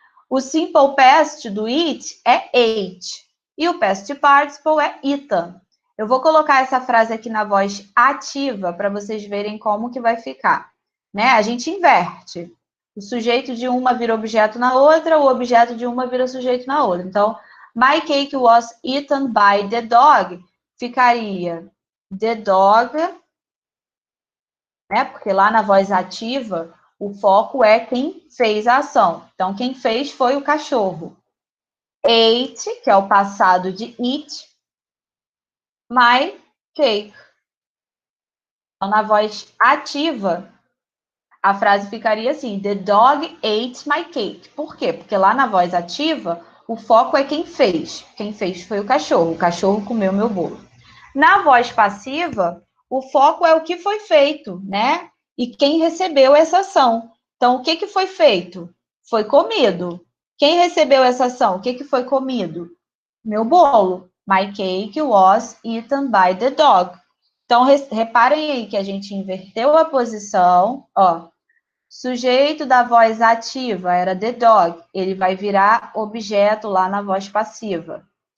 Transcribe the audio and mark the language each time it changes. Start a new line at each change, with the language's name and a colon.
Portuguese: O simple past do eat é ate. E o past participle é eaten. Eu vou colocar essa frase aqui na voz ativa para vocês verem como que vai ficar. Né? A gente inverte. O sujeito de uma vira objeto na outra, o objeto de uma vira sujeito na outra.
English: Então, my cake was eaten by the dog.
Portuguese: Ficaria
English: the dog,
Portuguese: né? Porque lá na voz ativa, o foco é quem fez a ação. Então, quem fez foi o cachorro. Ate, que é o passado de eat, my cake. Então, na voz ativa, a frase ficaria assim:
English: The dog ate my cake.
Portuguese: Por quê? Porque lá na voz ativa, o foco é quem fez. Quem fez foi o cachorro. O cachorro comeu meu bolo. Na voz passiva, o foco é o que foi feito, né? E quem recebeu essa ação. Então, o que, que foi feito? Foi comido. Quem recebeu essa ação? O que, que foi comido? Meu bolo.
English: My cake was eaten by the dog.
Portuguese: Então, reparem aí que a gente inverteu a posição. Ó, sujeito da voz ativa era
English: the dog.
Portuguese: Ele vai virar objeto lá na voz passiva.